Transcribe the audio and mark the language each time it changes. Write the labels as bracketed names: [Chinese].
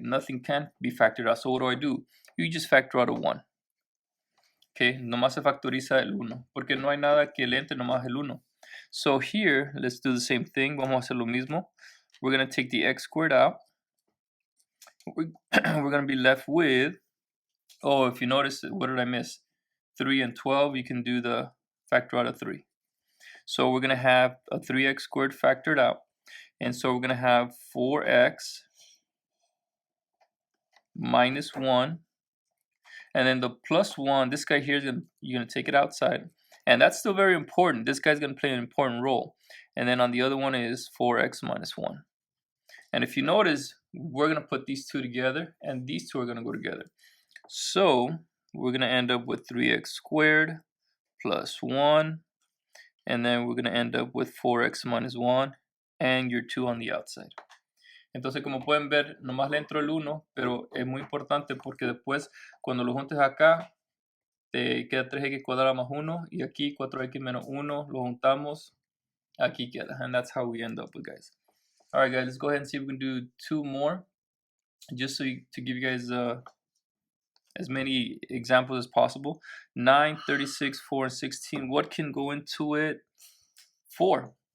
[English] Nothing can be factored out. So what do? You just factor out a 1. Okay, [Spanish] nomás se factoriza el 1. Porque no hay nada que le entre nomás el 1. [English] So here, let's do the same thing. [Spanish] Vamos a hacer lo mismo. [English] We're going to take the x squared out. We're going to be left with, oh, if you notice, what did I miss? 3 and 12, you can do the factor out of 3. So we're going to have a 3x squared factored out. And so we're going to have 4x minus 1. And then the plus 1, this guy here, you're going to take it outside. And that's still very important. This guy's going to play an important role. And then on the other one is 4x minus 1. And if you notice, we're going to put these two together. And these two are going to go together. So we're going to end up with 3x squared plus 1. And then we're going to end up with 4x minus 1 and your 2 on the outside. [Spanish] Entonces, como pueden ver, nomás le entro el 1, pero es muy importante porque después, cuando lo juntes acá, te queda 3x cuadrado más 1, y aquí 4x menos 1, lo juntamos, aquí queda. [English] And that's how we end up with, guys. All right, guys, let's go ahead and see if we can do 2 more, just so to give you guys as many examples as possible. 9, 36, 4, and 16. What can go into it? 4.